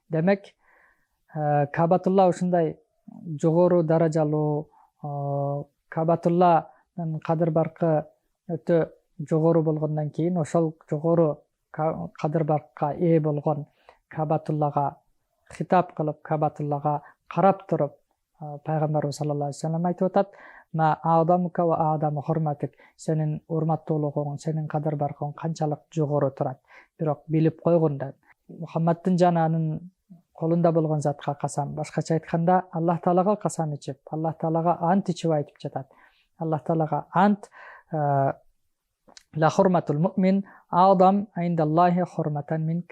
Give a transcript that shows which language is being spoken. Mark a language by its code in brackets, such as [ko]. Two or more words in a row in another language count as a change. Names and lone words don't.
[ky] Демек, Кабатулла ушундай жогору даражалуу, Кабатулланын кадыр баркы өтө жогору болгондон кийин ошол жогору кадыр баркка ээ болгон Кабатуллага хитап кылып, Кабатуллага карап туруп, пайгамбарыбыз [ar] صلى الله عليه وسلم [ky] айтып атат: [ar] ما أعظمك وأعظم حرمتك", [ky] сенин урматтуулугуң, сенин кадыр баркың канчалык жогору турат. Бирок билип койгун да. Мухаммаддын жаны анын колунда болгон затка касам. Башкача айтканда, Аллах Таалага касам ичип, Аллах Таалага ант ичип айтып жатат. Аллах Таалага ант: [ar] لا حرمة المؤمن أعظم عند الله حرمة منك".